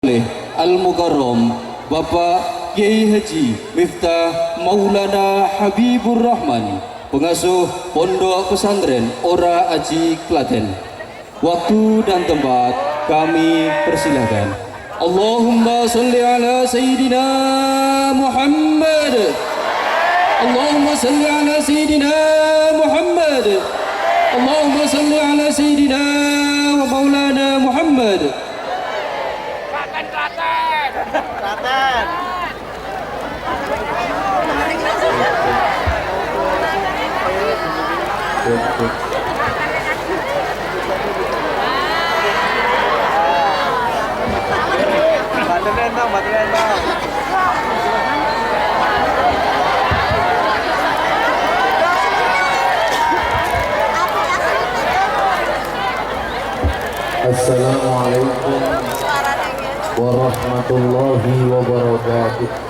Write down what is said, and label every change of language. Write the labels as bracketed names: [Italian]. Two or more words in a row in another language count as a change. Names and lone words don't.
[Indonesian] oleh Al-Mukarram Bapak Kiai Haji Miftah Maulana Habibur Rahman, pengasuh Pondok Pesantren Ora Aji Klaten. Waktu dan tempat kami persilahkan. [Arabic] اللهم صل على سيدنا محمد. اللهم صل على سيدنا محمد. اللهم صل على سيدنا ومولانا محمد. Klaten. Batu Lendong. السلام عليكم ورحمة الله وبركاته.